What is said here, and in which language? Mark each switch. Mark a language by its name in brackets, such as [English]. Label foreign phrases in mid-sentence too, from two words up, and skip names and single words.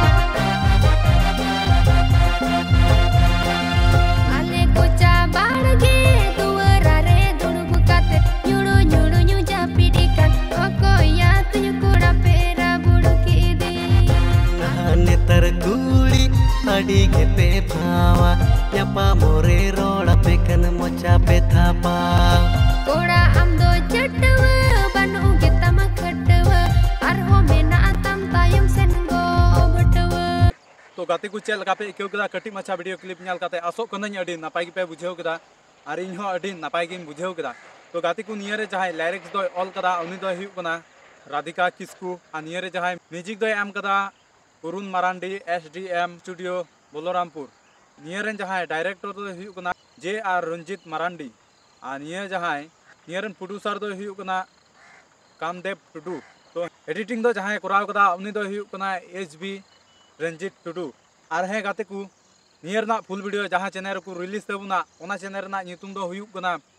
[Santali] आले कोचा बाड़गे दुवरा रे दुड़ुब काते न्युड़ु न्युड़ु न्यु जापिडिकान अकोया तुयु कोड़ा पेरा बुड़की दे नेतर कुड़ी अडी के पे भावा न्यापा मोरे रोड़ा पे कन मोचा पे थापा कोड़ा आमदो चटवा बनु के तमा खटवा आरहो मेना तम तायम सेन गो बटवा तो गाते को चेल का पे इक्यो कदा कटी माछा [English] video clip [Santali] न्याल काते आसो कनኝ अडी नापाय पे बुझेव कदा आर इन हो अडी नापाय गिन बुझेव कदा तो गाते को नियर रे जहां लिरिक्स दो ऑल कदा उनी दो हिउ कना राधिका किस्कू आ नियर रे जहां म्यूजिक दो एम कदा अरुण मारांडी एसडीएम स्टूडियो बोलोरामपुर नियर रे जहां डायरेक्टर दो हिउ कना जे आर रंजित मारांडी आ नियर जहां नियर रे प्रोड्यूसर दो हिउ कना कामदेव टुडू तो एडिटिंग दो जहां कराव कदा उनी दो हिउ कना एचबी रंजित टुडू और हे गाते को नियर ना [English] full video [Santali] जहां चैनल को रिलीज तबुना ओना चैनल ना नितुम दो हुयुक कना